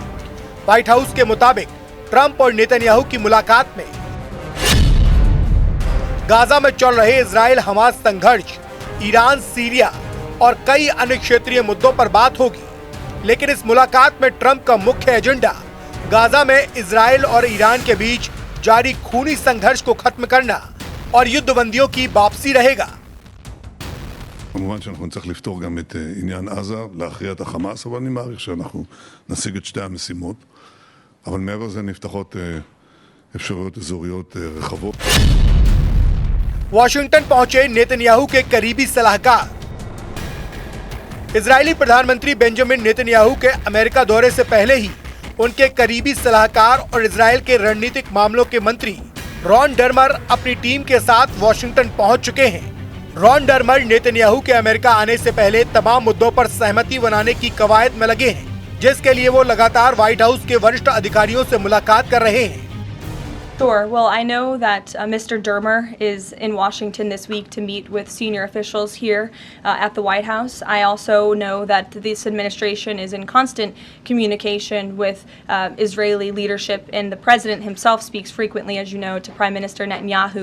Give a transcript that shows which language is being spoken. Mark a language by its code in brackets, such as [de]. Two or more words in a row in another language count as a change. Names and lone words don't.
[hi] व्हाइट हाउस के मुताबिक ट्रंप और नेतन्याहू की मुलाकात में गाजा में चल रहे इजराइल हमास संघर्ष, ईरान, सीरिया और कई अन्य क्षेत्रीय मुद्दों पर बात होगी। लेकिन इस मुलाकात में ट्रंप का मुख्य एजेंडा गाजा में इजराइल और ईरान के बीच जारी खूनी संघर्ष को खत्म करना और युद्धबंदियों की वापसी रहेगा। [he] כמובן שאנחנו נצטרך לפתור גם את עניין עזה, להכריע את החמאס, אבל אני מעריך שאנחנו נשיג את שתי המשימות. אבל מעבר לזה נפתחות אפשרויות אזוריות רחבות. [hi] वॉशिंगटन पहुंचे नेतन्याहू के करीबी सलाहकार। इजरायली प्रधानमंत्री बेंजामिन नेतन्याहू के अमेरिका दौरे से पहले ही उनके करीबी सलाहकार और इजराइल के रणनीतिक मामलों के मंत्री रॉन डर्मर अपनी टीम के साथ वॉशिंगटन पहुंच चुके हैं। रॉन डर्मर नेतन्याहू के अमेरिका आने से पहले तमाम मुद्दों पर सहमति बनाने की कवायद में लगे हैं, जिसके लिए वो लगातार व्हाइट हाउस के वरिष्ठ अधिकारियों से मुलाकात कर रहे हैं। [en] Sure. Well, I know that Mr. Dermer is in Washington this week to meet with senior officials here at the White House. I also know that this administration is in constant communication with Israeli leadership, and the president himself speaks frequently, as you know, to Prime Minister Netanyahu.